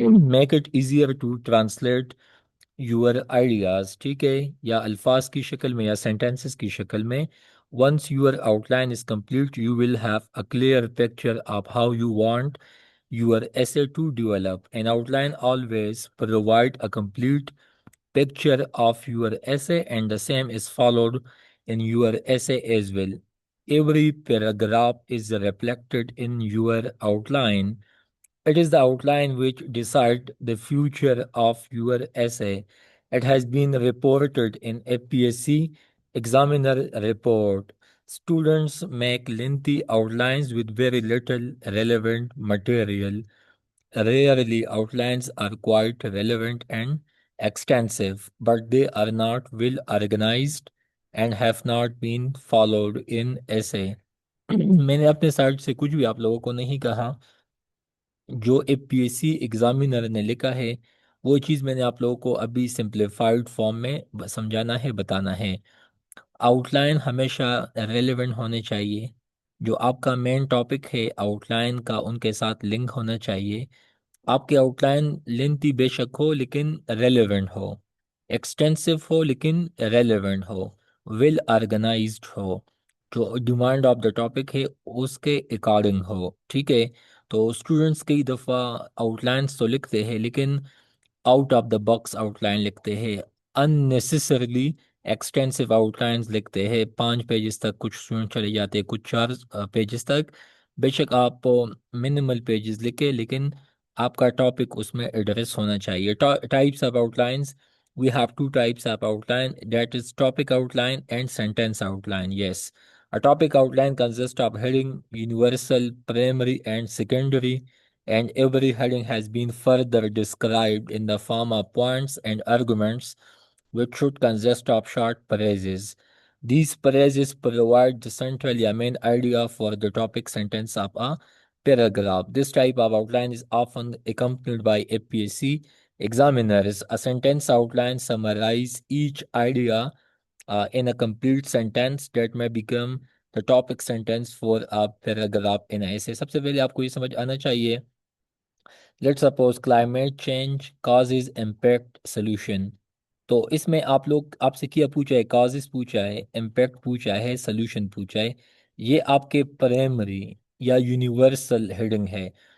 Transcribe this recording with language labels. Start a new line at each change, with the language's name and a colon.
English: Make it easier to translate your ideas.
Urdu: ٹھیک ہے، یا الفاظ کی شکل میں یا سینٹینسز کی شکل میں.
English: Once your outline is complete you will have a clear picture of how you want your essay to develop. An outline always provide a complete picture of your essay, and the same is followed in your essay as well. Every paragraph is reflected in your outline. It is the outline which decides the future of your essay. It has been reported in APSC examiner report. Students make lengthy outlines with very little relevant material. Rarely outlines are quite relevant and extensive, but they are not well organized and have not been followed in essay.
Urdu: میں نے اپنے site سے کچھ بھی آپ لوگوں کو نہیں کہا. جو اے پی ایس سی ایگزامینر نے لکھا ہے وہ چیز میں نے آپ لوگوں کو ابھی سمپلیفائڈ فارم میں سمجھانا ہے، بتانا ہے. آؤٹ لائن ہمیشہ ریلیونٹ ہونے چاہیے. جو آپ کا مین ٹاپک ہے آؤٹ لائن کا ان کے ساتھ لنک ہونا چاہیے. آپ کی آؤٹ لائن لینتھی بے شک ہو لیکن ریلیونٹ ہو، ایکسٹینسو ہو لیکن ریلیونٹ ہو، ویل آرگنائزڈ ہو، جو
English: demand of the topic
Urdu: ہے اس کے اکارڈنگ ہو. ٹھیک ہے. تو اسٹوڈنٹس کئی دفعہ آؤٹ لائنس تو لکھتے ہیں لیکن out of the box out line لکھتے ہیں،
English: unnecessarily extensive outlines
Urdu: لکھتے ہیں. 5 پیجز تک کچھ اسٹوڈنٹ چلے جاتے ہیں، کچھ 4 پیجز تک. بے شک آپ منیمل پیجز لکھے لیکن آپ کا ٹاپک اس میں ایڈریس ہونا چاہیے.
English: Types of outlines, we have two types of outline, that is topic outline and sentence outline. Yes. A topic outline consists of heading, universal, primary, and secondary, and every heading has been further described in the form of points and arguments, which should consist of short phrases. These phrases provide the central or main idea for the topic sentence of a paragraph. This type of outline is often accompanied by APSC examiners. A sentence outline summarizes each idea in a complete sentence that may become the topic sentence for a paragraph in a essay.
Urdu: سب سے پہلے آپ کو یہ سمجھ آنا چاہیے.
English: Let suppose climate change causes impact solution.
Urdu: تو اس میں آپ لوگ آپ سے کیا پوچھا ہے؟ کازز پوچھا ہے، امپیکٹ پوچھا ہے، سولوشن پوچھا ہے. یہ آپ کے پرائمری یا یونیورسل ہیڈنگ ہے.